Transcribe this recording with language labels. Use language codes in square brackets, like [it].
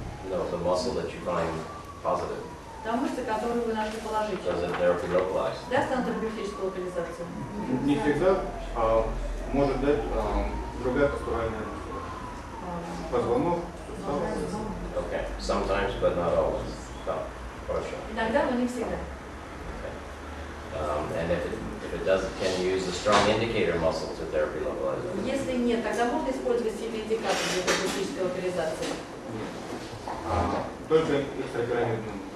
[en] No, the muscle that you find positive. [ru] Там мышцы, которые вы нашли [en] Does [ru] положительные. [en] it therapy localize? [ru] Даст она терапевтическую локализацию? Не всегда, а может дать другая постуральная мышца. Позвонок, сустав. [en] Okay, sometimes, but not always. No, for sure. [ru] Иногда, но не всегда. [en] And if it doesn't, can you use the strong indicator muscle to therapy localize it? [ru] Если нет, тогда можно использовать сильный индикатор для терапевтической локализации. Только экстрапирамидным.